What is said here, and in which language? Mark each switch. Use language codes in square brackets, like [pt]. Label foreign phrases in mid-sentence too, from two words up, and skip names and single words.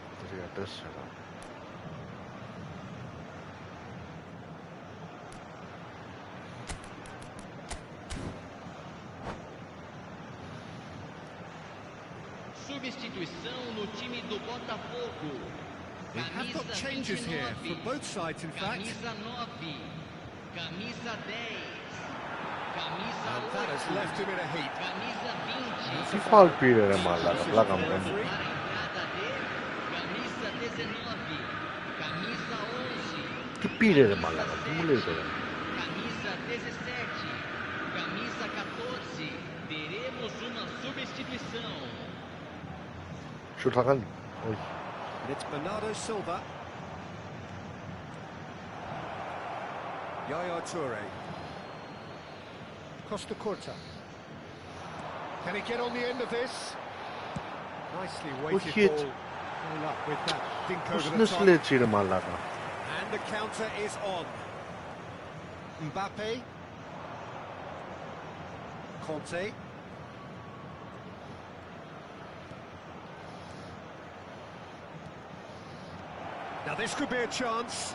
[pt] 4-4. Substituição no time do Botafogo. [en] We have got changes here from both sides, in fact. [pt] Camisa 9. Camisa 10. Camisa [en] And that has 8. left him in a heap. [pt] Camisa 20. [el] Τι φάουλ πήρε ρε μαλάκα, πλάκα μου κάνει. [pt] Para a entrada de camisa 19. Camisa 11. [el] Τι πήρε ρε μαλάκα, τι μου λέει τώρα. [pt] Camisa 17. Camisa 14. Teremos uma substituição. [el] Σουτ θα κάνει, όχι. [en] And it's Bernardo Silva. Yaya Toure. Costa Curta. Can he get on the end of this? Nicely weighted hit. ball. No luck with that. Dink [el] Πώς [en] over [el] είναι [en] the top. [el] σλέ έτσι ρε μαλάκα. [en] And the counter is on. Mbappe. Conte. Now this could be a chance.